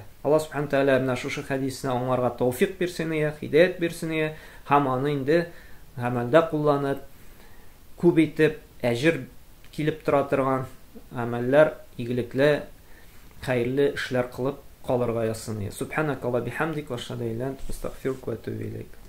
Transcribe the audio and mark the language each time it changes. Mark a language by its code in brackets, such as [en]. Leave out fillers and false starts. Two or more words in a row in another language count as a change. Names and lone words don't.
[tt] Аллаһ Субханаһу Тәгалә менә шушы хәдисне аңларга тәүфыйк бирсен, һидаят бирсен, һәм аны инде гамәлдә кулланып, күп итеп әҗер килеп тора торган гамәлләр, игелекле, хәерле эшләр кылып калырга язсын. [ar] سبحانك اللهم بحمدك وأشهد أن لا إله إلا أنت أستغفرك وأتوب إليك.